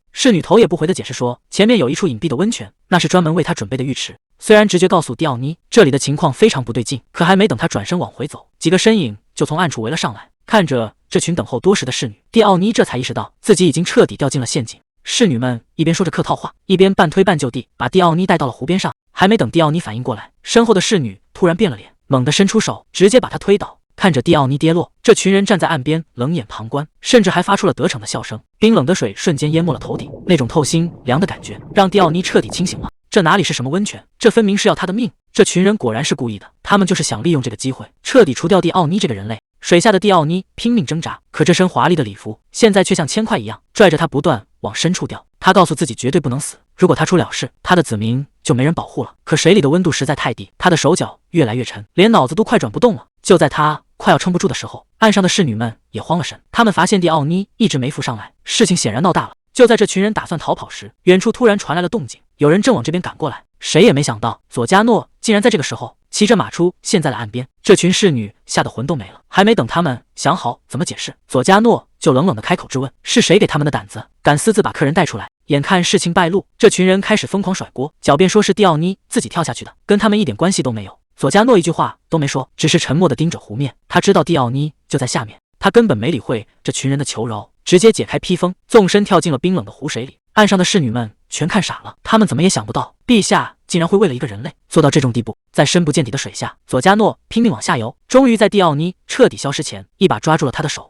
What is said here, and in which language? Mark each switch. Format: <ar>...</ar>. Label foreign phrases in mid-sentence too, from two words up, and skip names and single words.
<zh>侍女頭也不回地解釋說，前面有一處隱蔽的溫泉，那是專門為他準備的浴池。雖然直覺告訴蒂奧尼這裡的情況非常不對勁，可還沒等他轉身往回走，幾個身影就從暗處圍了上來。看着這群等候多時的侍女，蒂奧尼這才意識到自己已經徹底掉進了陷阱。侍女們一邊說着客套話，一邊半推半就地把蒂奧尼帶到了湖邊上。還沒等蒂奧尼反應過來，身後的侍女突然變了臉， 猛地伸出手，直接把他推倒。看着蒂奧尼跌落，這群人站在岸邊冷眼旁觀，甚至還發出了得逞的笑聲。冰冷的水瞬間淹沒了頭頂，那種透心涼的感覺讓蒂奧尼徹底清醒了。這哪裡是什麼溫泉，這分明是要他的命！這群人果然是故意的，他們就是想利用這個機會徹底除掉蒂奧尼這個人類。水下的蒂奧尼拼命掙扎，可這身華麗的禮服現在卻像鉛塊一樣拽着他不斷往深處掉。他告訴自己絕對不能死，如果他出了事，他的子民就沒人保護了。可水裡的溫度實在太低，他的手腳越來越沉，連腦子都快轉不動了。就在他快要撐不住的時候，岸上的侍女們也慌了神，他們發现蒂奧尼一直沒浮上來，事情顯然鬧大了。就在这群人打算逃跑時，遠處突然傳來了動靜，有人正往這邊趕過來。誰也沒想到，佐加諾竟然在這個時候騎着馬出現在了岸邊。這群侍女嚇得魂都沒了，還沒等他們想好怎麼解釋，佐加諾就冷冷地開口質問：是誰給他們的膽子，敢私自把客人帶出來？眼看事情敗露，這群人開始瘋狂甩鍋，狡辯說是蒂奧尼自己跳下去的，跟他們一點關係都沒有。佐加諾一句話都沒說，只是沉默地盯着湖面。他知道蒂奧尼就在下面，他根本沒理會這群人的求饒，直接解開披風，縱身跳進了冰冷的湖水裡。岸上的侍女們全看傻了，他們怎麼也想不到，陛下竟然會為了一個人類做到這種地步。在深不見底的水下，佐加諾拼命往下游，終於在蒂奧尼徹底消失前，一把抓住了他的手。</zh>